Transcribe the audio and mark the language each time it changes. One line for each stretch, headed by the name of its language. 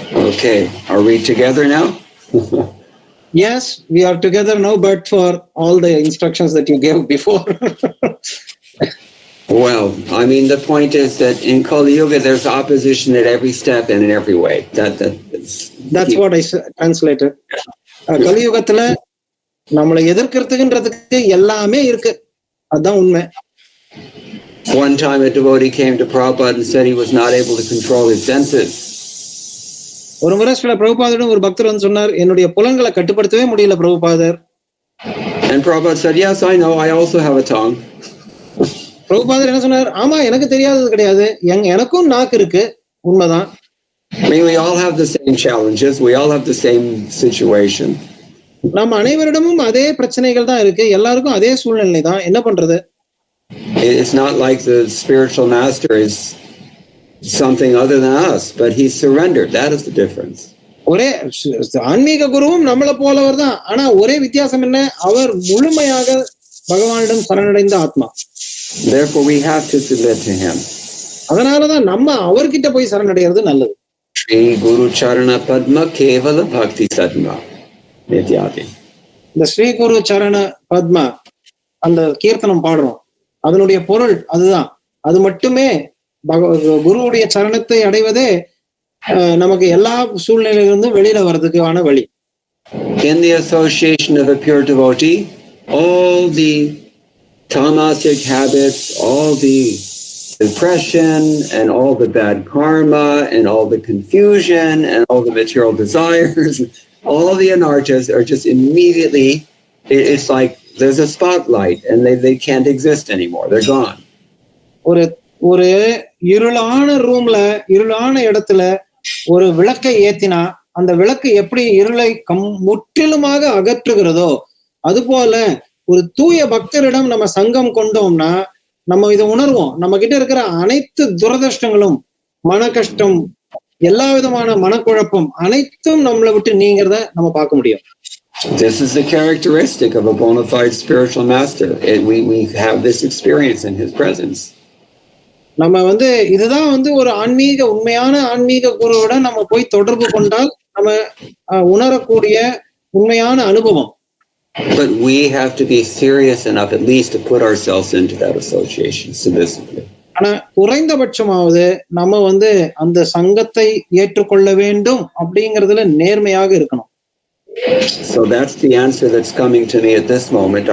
English: Okay, are we together now? Yes, we are together now, but for all the instructions that you gave before. Well, I mean, the point is that in Kali Yuga, there's opposition at every step and in every way. That's what I translated.
Tamil: Kali Yugathula நம்மளை எதிர்க்கிறதுக்குன்றதுக்கு எல்லாமே இருக்கு. அதான் உண்மை.
English: One time a devotee came to Prabhupada and said he was not able to control his senses.
Tamil: ஒரு முறை ஸ்ரீல பிரபுபாதரிடம் ஒரு பக்தர் வந்து சொன்னார், என்னுடைய புலன்களை கட்டுப்படுத்தவே முடியல பிரபுபாதர்.
English: And Prabhupada said, yes, I know, I also have a tongue.
Tamil: பிரபுபாதர் என்ன சொன்னார், ஆமா எனக்கு தெரியாதது கிடையாது, எனக்கும் நாக்கு இருக்கு, உண்மைதான்.
English: I mean, we all have the same challenges, we all have the same situation.
Tamil: நம்ம அனைவரிடமும் அதே பிரச்சனைகள் தான் இருக்கு, எல்லாருக்கும் அதே சூழ்நிலை தான், என்ன பண்றது?
English: It's not like the spiritual master is something other than us, but he surrendered. That is the difference.
Tamil: ஒரே ஆன்மீக குருவும் நம்மள போலவர் தான், ஆனா ஒரே வித்தியாசம் என்ன, அவர் முழுமையாக பகவானிடம் சரணடைந்த ஆத்மா.
English: Therefore we have to submit to him.
Tamil: அதனாலதான் நம்ம அவர்கிட்ட போய் சரணடைகிறது நல்லது.
Bangla: ஸ்ரீ குரு சரண பத்ம கேவல பக்தி சத்மா நித்யாதி.
Tamil: இந்த ஸ்ரீ குரு சரண பத்ம அந்த கீர்த்தனம் பாடுறோம், அதனுடைய பொருள் அதுதான். அது மட்டுமே குருவுடைய சரணத்தை அடைவதே நமக்கு எல்லா சூழ்நிலையிலிருந்தும் வெளியில வர்றதுக்கான வழி.
English: In the association of a pure devotee, all the tamasic habits, all the depression and all the bad karma and all the confusion and all the material desires, all the anarthas are just immediately, it's like there's a spotlight and they can't exist anymore. They're gone.
Tamil: ஒரு இருளான ரூம்ல, இருளான இடத்துல ஒரு விளக்கை ஏத்தினா அந்த விளக்கு எப்படி இருளை முற்றிலுமாக அகற்றுகிறதோ அதுபோல ஒரு தூய பக்தரிடம் நம்ம சங்கம் கொண்டோம்னா நம்ம இதை உணர்வோம். நம்ம கிட்ட இருக்கிற அனைத்து துரதிருஷ்டங்களும், மன கஷ்டம், எல்லா விதமான மனக்குழப்பம் அனைத்தும் நம்மளை விட்டு நீங்கிறத நம்ம பார்க்க முடியும்.
English: This is the characteristic of a bona fide spiritual master. We have this experience in his presence.
Tamil: நம்ம இதுதான் ஒரு ஆன்மீக, உண்மையான ஆன்மீக குருவோட நம்ம போய் தொடர்பு கொண்டால் நம்ம உணரக்கூடிய உண்மையான அனுபவம்.
English: But we have to be serious enough at least to put ourselves into that association submissively.
Tamil: ஆனா குறைந்தபட்சமாவது நம்ம அந்த சங்கத்தை ஏற்றுக்கொள்ள வேண்டும் அப்படிங்கிறதுல நேர்மையாக இருக்கணும்.
English: So that's the answer that's coming to me at this moment.